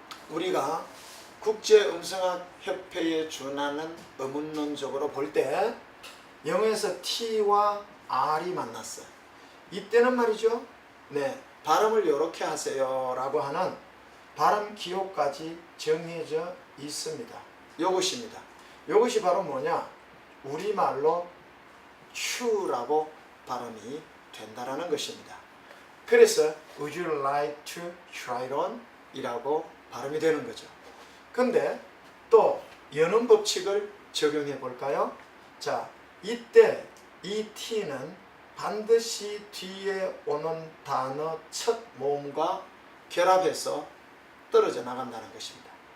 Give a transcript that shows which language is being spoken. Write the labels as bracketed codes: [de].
[ko] 우리가 국제음성학협회에 준하는 어문론적으로 볼 때 영어에서 T와 R이 만났어요. 이때는 말이죠. 네, 발음을 이렇게 하세요 라고 하는 발음 기호까지 정해져 있습니다. 요것입니다. 요것이 바로 뭐냐? 우리말로 추라고 발음이 된다라는 것입니다. 그래서 [en] would you like to try it on? [ko] 이라고 발음이 되는 거죠. 근데 또 연음 법칙을 적용해 볼까요? 자, 이때 이 T는 반드시 뒤에 오는 단어 첫 모음과 결합해서 떨어져 나간다는 것입니다.